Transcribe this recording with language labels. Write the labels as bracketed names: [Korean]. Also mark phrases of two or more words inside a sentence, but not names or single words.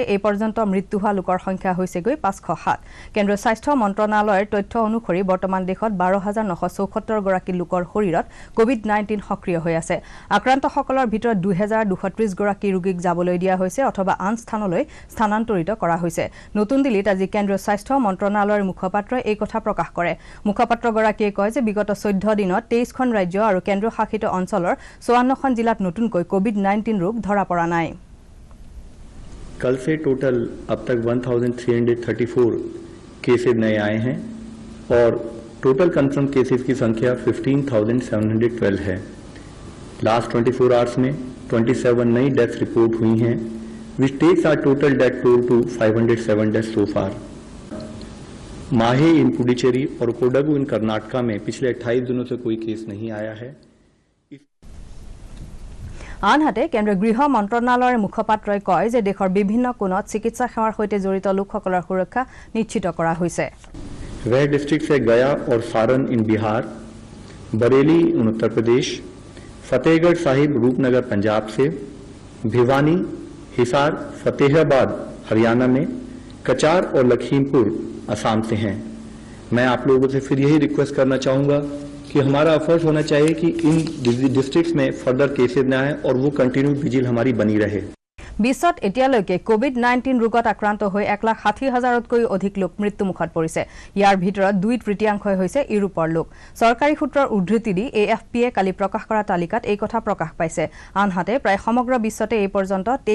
[Assamese] এই পৰ্যন্ত মৃত্যু হোৱা লোকৰ সংখ্যা হৈছে গৈ 507 কেন্দ্ৰীয় স্বাস্থ্য মন্ত্ৰণালয়ৰ তথ্য অনুসৰি বৰ্তমান দেশত 12,974 গৰাকী লোকৰ শৰীৰত কোভিড-19 সক্ৰিয় হৈ আছে আক্ৰান্তসকলৰ ভিতৰত 2,230 গৰাকী ৰোগীক যাবলৈ দিয়া হৈছে অথবা আন স্থানলৈ স্থানান্তৰিত কৰা হৈছে নতুন দিল্লীত আজি কেন্দ্ৰীয় স্বাস্থ্য মন্ত্ৰণালয়ৰ মুখপাত্ৰই এই কথা প্ৰকাশ কৰে মুখপাত্ৰগৰাকীয়ে কয় যে বিগত 14 দিনত 23খন ৰাজ্য আৰু কেন্দ্ৰীয় শাসিত অঞ্চলৰ 54খন জিলাত নতুনকৈ কোভিড-19 ৰোগ ধৰা পৰা নাই [Hindi] कल से टोटल अब तक 1334 केसेस नए आए हैं और [English] total confirm cases [Hindi] की संख्या 15,712 है [English] last 24 hours [Hindi] में 27 नई [English] deaths report [Hindi] हुई हैं [English] which takes our total death toll to 507 deaths so far [Hindi] माहे इन पुडुचेरी और कोडगु इन कर्नाटका में पिछले 28 दिनों से कोई केस नहीं आया है [Assamese] আনহাতে কেন্দ্ৰীয় গৃহ মন্ত্ৰণালয়ৰ মুখপাত্ৰই কয় যে দেশৰ বিভিন্ন কোণত চিকিৎসা সেৱাৰ সৈতে জড়িত লোকসকলৰ সুৰক্ষা নিশ্চিত কৰা হৈছে [Hindi] वह डिस्ट्रिक्ट से गया और सारण इन बिहार बरेली उत्तर प्रदेश फतेहगढ़ साहिब रूपनगर पंजाब से भिवानी हिसार फतेहाबाद हरियाणा में कचार और लखीमपुर असम से हैं मैं आप लोगों से फिर यही रिक्वेस्ट करना चाहूंगा कि हमारा एफर्ट होना चाहिए कि इन डिस्ट्रिक्ट्स में [English] further cases [Hindi] न आए और वो [English] continue vigil [Hindi] हमारी बनी रहे [Assamese] বিশ্বত এতিয়ালৈকে কোভিড-19 ৰোগত আক্ৰান্ত হৈ 1,60,000তকৈ অধিক লোক মৃত্যুমুখত পৰিছে ইয়াৰ ভিতৰত 2/3 হৈছে ইউৰোপৰ লোক চৰকাৰী সূত্ৰৰ উদ্ধৃতি দি এএফপিয়ে কালি প্ৰকাশ কৰা তালিকাত এই কথা প্ৰকাশ পাইছে আনহাতে প্ৰায় সমগ্ৰ বিশ্বতে এই পৰ্যন্ত